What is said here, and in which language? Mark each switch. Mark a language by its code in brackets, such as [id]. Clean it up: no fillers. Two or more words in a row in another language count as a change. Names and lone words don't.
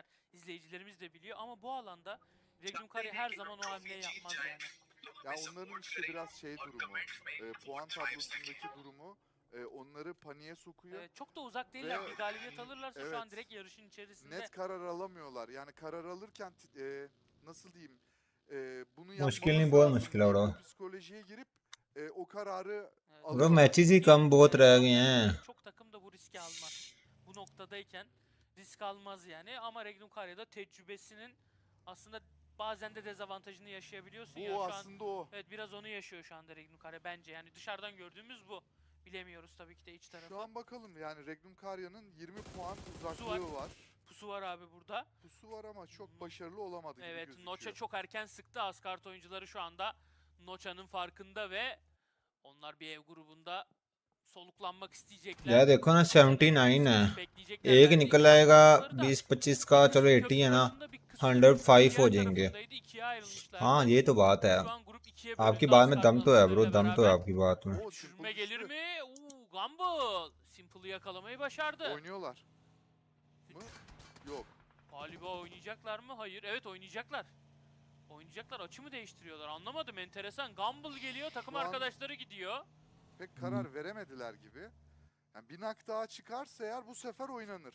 [tr] İzleyicilerimiz de biliyor ama bu alanda Regnum Karya her zaman o hamleyi yapmaz yani. Ya onların işte biraz şey durumu, puan tablosundaki durumu onları paniğe sokuyor. Evet, çok da uzak değiller. Ve- Bir galibiyet alırlarsa şu an Evet. direkt yarışın içerisinde. Net karar alamıyorlar. Yani karar alırken nasıl diyeyim? Bunu [hi] मुश्किल [tr] yapmamız [hi] नहीं, बहुत [tr] lazım [hi] मुश्किल है [tr] deyip [hi] bro. [tr] o psikolojiye girip o kararı Evet. [hi] Bro [tr] alıyorlar. [hi] मैचेस ही कम बहुत रह गए हैं. [tr] Çok takım da bu riski almaz. Bu noktadayken risk almaz yani. Ama Regnum Karya'da tecrübesinin aslında bazen de dezavantajını yaşayabiliyorsun ya. Bu Şu an aslında o. evet biraz onu yaşıyor şu anda Regnum Karya bence. Yani dışarıdan gördüğümüz bu. Bilemiyoruz tabii ki de iç tarafı. Şu an bakalım yani Regnum Karya'nın 20 puan var. uzaklığı var. Pusu var abi burada. Pusu var ama çok başarılı olamadı gibi Evet, gözüküyor. Nocha çok erken sıktı. Asgard oyuncuları şu anda Nocha'nın farkında ve onlar bir ev grubunda soluklanmak isteyecekler. [hi] यार देखो ना 79 है. एक निकल आएगा 20-25 का, चलो 80 है ना, 105 हो जाएंगे. हाँ ये तो बात है. आपकी बात में दम तो है ब्रो, दम तो है आपकी बात में. [tr] Oo, Düşürme Simple gelir düştü. mi? Gumball. Simple'ı yakalamayı başardı. Oynuyorlar mı? Yok. Galiba oynayacaklar mı? Hayır. Evet oynayacaklar. Oynayacaklar. Açı mı değiştiriyorlar? Anlamadım. Enteresan. Gumball geliyor. Takım Şu an- arkadaşları gidiyor. Pek karar veremediler gibi. Yani bir nak daha çıkarsa eğer bu sefer oynanır.